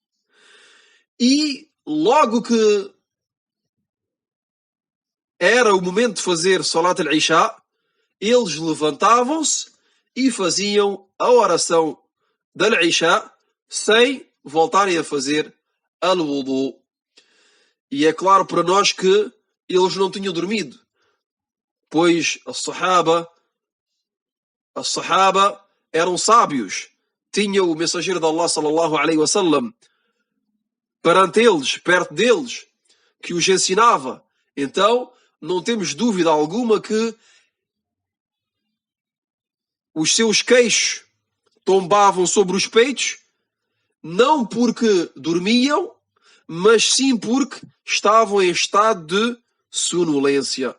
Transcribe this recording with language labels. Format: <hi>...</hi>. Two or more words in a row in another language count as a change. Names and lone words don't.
<pt>E logo que era o momento de fazer</pt> <ar>صلاة العشاء,</ar> <pt>eles levantavam-se e faziam a oração da Isha sem voltarem a fazer al-wudu. E é claro para nós que eles não tinham dormido, pois a Sahaba eram sábios. Tinha o mensageiro de Allah</pt> <ar>صلى الله عليه وسلم</ar> <pt>perante eles, perto deles, que os ensinava. Então, não temos dúvida alguma que os seus queixos tombavam sobre os peitos, não porque dormiam, mas sim porque estavam em estado de sonolência.</pt>